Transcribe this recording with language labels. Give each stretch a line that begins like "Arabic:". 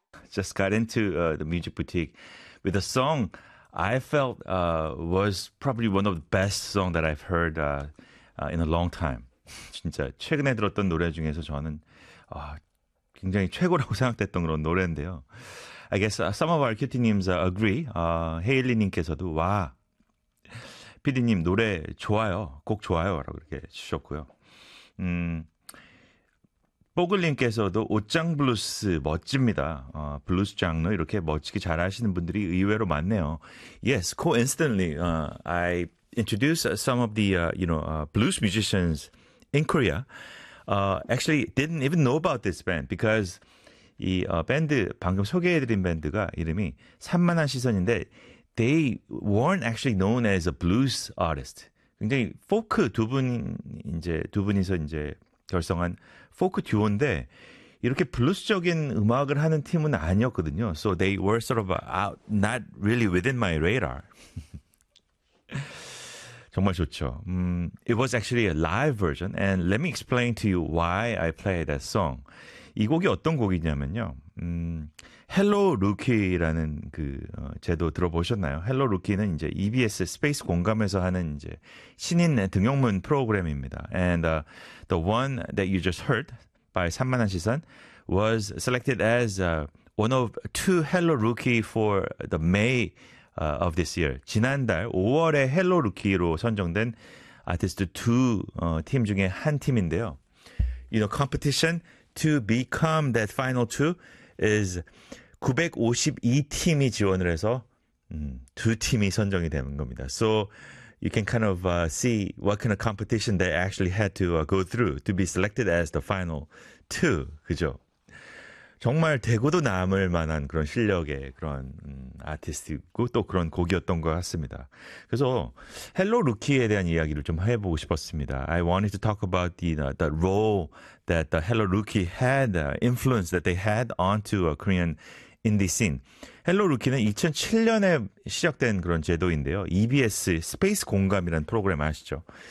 English: just got into the music boutique with a song I felt was probably one of the best song that I've heard in a long time.
Korean: 진짜 최근에 들었던 노래 중에서 저는 굉장히 최고라고 생각됐던 그런 노래인데요.
English: I guess some of our QT님's agree.
Korean: 헤일리님께서도 와, PD님 노래 좋아요, 곡 좋아요라고 이렇게 주셨고요. 뽀글님께서도 옷장 블루스 멋집니다. 블루스 장르 이렇게 멋지게 잘 하시는 분들이 의외로 많네요.
English: Yes, coincidentally, I introduced some of the blues musicians in Korea. Actually, didn't even know about this band because
Korean: 이 밴드 방금 소개해드린 밴드가 이름이 산만한 시선인데
English: they weren't actually known as a blues artist.
Korean: 굉장히 포크 두 분이서 이제 결성한 포크 듀오인데 이렇게 블루스적인 음악을 하는 팀은 아니었거든요.
English: So they were sort of out, not really within my radar.
Korean: 정말 좋죠.
English: It was actually a live version. And let me explain to you why I play that song.
Korean: 이 곡이 어떤 곡이냐면요. Hello Rookie라는 그 제도 들어보셨나요? Hello Rookie는 이제 EBS 스페이스 공감에서 하는 이제 신인 등용문 프로그램입니다.
English: And the one that you just heard by 산만한 시선 was selected as one of two Hello Rookie for the May of this year.
Korean: 지난달 5월에 Hello Rookie로 선정된 아티스트 두 팀 중에 한 팀인데요.
English: You know, competition to become that final two is
Korean: 952팀이 지원을 해서 두 팀이 선정이 되는 겁니다.
English: So you can kind of see what kind of competition they actually had to go through to be selected as the final two.
Korean: 그죠? 정말 대고도 남을 만한 그런 실력의 그런 아티스트고 또 그런 곡이었던 것 같습니다. 그래서 헬로 루키에 대한 이야기를 좀 해보고 싶었습니다.
English: I wanted to talk about the role that the Hello Rookie had, the influence that they had onto a Korean indie scene.
Korean: Hello Rookie는 2007년에 시작된 그런 제도인데요. EBS 스페이스 공감이라는 프로그램 아시죠?